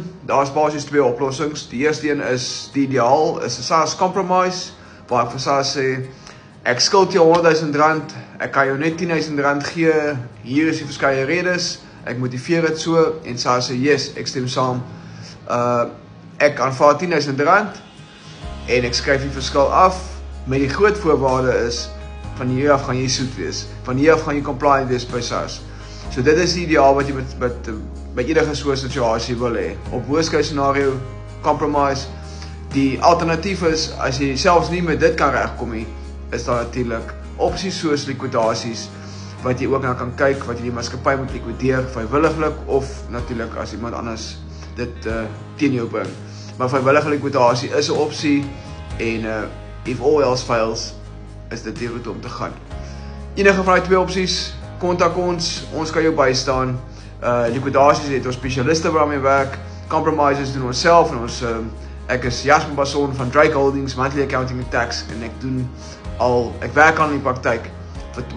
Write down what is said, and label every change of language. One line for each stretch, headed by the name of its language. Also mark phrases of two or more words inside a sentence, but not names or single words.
Afrikaans: Daar's basies 2 oplossings. Die eerste een is, die ideaal is 'n SARS compromise, waar ek vir SARS sê, ek skuld jou R100.000, ek kan jou net R10.000 gee, hier is die verskeie redes, ek motiveer dit so, en SARS sê, yes, ek stem saam, ek aanvaar R10.000, en ek skryf die verskil af, met die groot voorwaarde is, van hier af gaan jy soet wees, van hier af gaan jy compliant wees by SARS. So dit is die ideaal wat jy met enige soort situasie wil hê. Op
English: worst case scenario,
Afrikaans: compromise. Die alternatief is, as jy selfs nie met dit kan regkom nie, is daar natuurlik opsies soos likwidasies, wat jy ook na kan kyk, wat jy die maatskappy moet likwideer, vrywilliglik, of natuurlik as iemand anders dit teen jou bring. Maar vrywillige likwidasie is 'n opsie, en
English: if all else fails,
Afrikaans: is dit die route om te gaan. Enige van die 2 opsies, kontak ons kan jou bystaan. Likwidasies het ons spesialiste waarmee werk, compromises doen ons self, en ek is Jasper Basson van Drake Holdings, Monthly Accounting and Tax, en ek werk al in die praktyk vir 20 jaar.